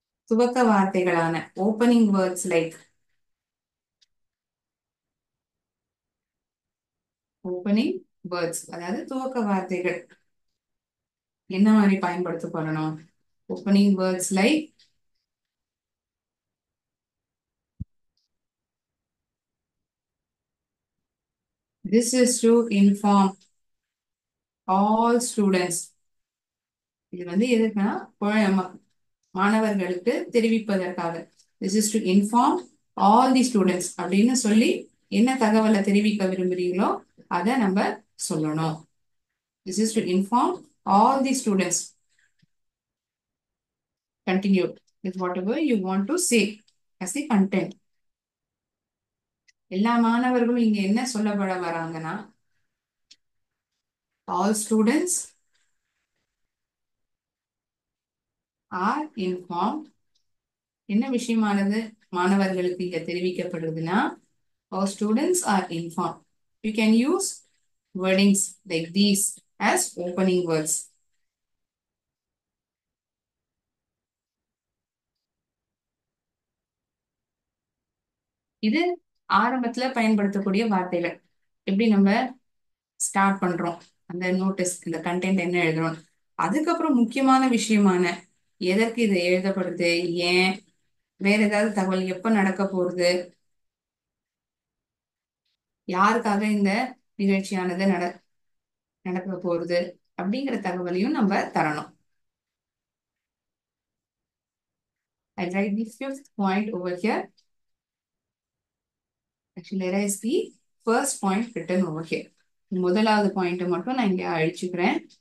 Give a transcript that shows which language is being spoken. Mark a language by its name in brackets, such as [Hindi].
[Tamil] துவக்க வார்த்தைகளான opening words like, opening words அதாவது துவக்க வார்த்தைகள் என்ன மாதிரி பயன்படுத்த போறணும். [English] Opening words like this is to inform all students. [Tamil] இது வந்து எதுக்குன்னா மாணவர்களுக்கு தெரிவிப்பதற்காக. [English] This is to inform all the students [Tamil] அப்படின்னு சொல்லி என்ன தகவலை தெரிவிக்க விரும்புறீங்களோ அதை நம்ம சொல்லணும். [English] This is to inform all the students. Continue with whatever you want to say as the content. [Tamil] எல்லா மாணவர்களும் இங்க என்ன சொல்லப்பட வராங்கன்னா, [English] all students are informed. [Tamil] என்ன விஷயமானது மாணவர்களுக்கு இங்க தெரிவிக்கப்படுதுன்னா, [English] all students are informed. You can use wordings like these as opening words. [Tamil] இது ஆரம்பத்துல பயன்படுத்தக்கூடிய வார்த்தைகள். எப்படி நம்ம ஸ்டார்ட் பண்றோம் அந்த நோட்டீஸ், இந்த கண்டென்ட் என்ன எழுதுறோம், அதுக்கப்புறம் முக்கியமான விஷயமான எதற்கு இது எழுதப்படுது, ஏன், வேற ஏதாவது தகவல், எப்ப நடக்க போறது, யாருக்காக இந்த நிகழ்ச்சியானது நடக்க போறது அப்படிங்கிற தகவலையும் நம்ம தரணும். [English] I write the fifth point over here. Actually, there is the first point written over here. [Tamil] முதலாவது பாயிண்ட் மட்டும் நான் இங்க அழிச்சுக்கிறேன்.